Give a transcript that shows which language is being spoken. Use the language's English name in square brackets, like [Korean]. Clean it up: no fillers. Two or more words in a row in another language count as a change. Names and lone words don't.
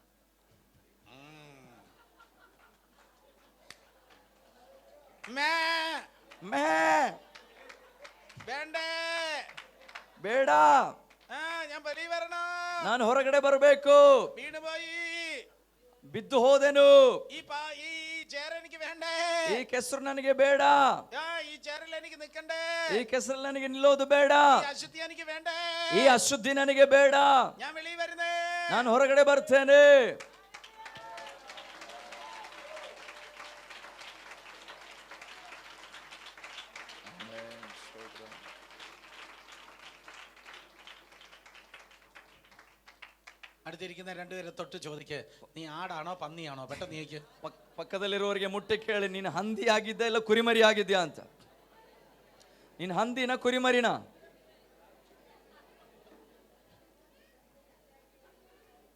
[Kannada] ಬೇಡ, ನಾನು ಹೊರಗಡೆ ಬರಬೇಕು, ಬಿದ್ದು ಹೋದೆನು, ಈ ಕೆಸರು ನನಗೆ ಬೇಡ, ಈ ಕೆಸರಲ್ಲಿ ನನಗೆ ನಿಲ್ಲೋದು ಬೇಡ, ಈ ಅಶುದ್ಧಿ ನನಗೆ ಬೇಡ, ನಾನು ಹೊರಗಡೆ ಬರ್ತೇನೆ. [Malayalam] അടുത്തിരിക്കുന്ന രണ്ടുപേരെ തൊട്ട് ചോദിക്ക്, നീ ആടാണോ പന്നിയാണോ? പെട്ടെന്ന് നീക്ക്. [Kannada] ಪಕ್ಕದಲ್ಲಿರುವವರಿಗೆ ಮುಟ್ಟಿ ಕೇಳಿ, ನೀನು ಹಂದಿ ಆಗಿದ್ದ ಇಲ್ಲ ಕುರಿಮರಿ ಆಗಿದ್ಯಾ ಅಂತ. ನೀನು ಹಂದಿನ ಕುರಿಮರಿನ?